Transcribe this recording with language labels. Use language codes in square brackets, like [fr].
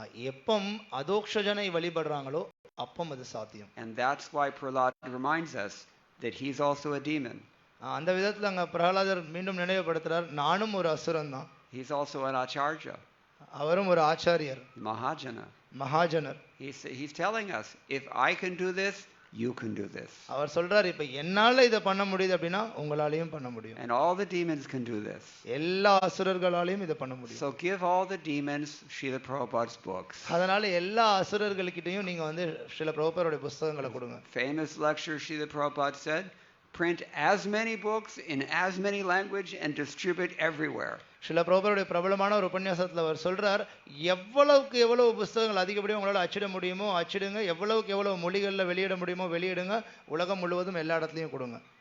[ta] எப்பம் அதோக்ஷஜனை வழிபடுறாங்களோ அப்பம் அது சாத்தியம். [en] And that's why Prahlad reminds us that he's also a demon. [ta] அந்த விதத்துல அங்க பிரஹலாதர் மீண்டும் நினைவுபடுத்துறார், நானும் ஒரு அசுரன் தான். [en] He's also an acharya. [ta] அவரும் ஒரு ஆச்சாரியர், மகாஜனர். [en] He's telling us, if I can do this, you can do this. [ta] அவர் சொல்றார், இப்ப என்னால இத பண்ண முடியுது அப்படினா உங்களாலயும் பண்ண முடியும். [en] And all the demons can do this. [ta] எல்லா அசுரர்களாலயும் இத பண்ண முடியும். [en] So give all the demons Srila Prabhupada's books. [ta] அதனால எல்லா அசுரர்களுக்கிட்டயும் நீங்க வந்து ஸ்ரீல பிரபுபாதருடைய புத்தகங்களை கொடுங்க. [en] Famous lecture Srila Prabhupada said, print as many books in as many language and distribute everywhere. [ta] Srila பிரபுபாதருடைய பிரபலமான ஒரு உபன்யாசத்துல அவர் சொல்றார், எவ்வளவுக்கு எவ்வளவு புத்தகங்கள் அதிகப்படியா உங்களால அச்சிட முடியுமோ அச்சிடுங்க, எவ்வளவுக்கு எவ்வளவு மொழிகள்ல வெளியிட முடியுமோ வெளியிடுங்க, உலகம் முழுவதும் எல்லா இடத்துலயும் கொடுங்க.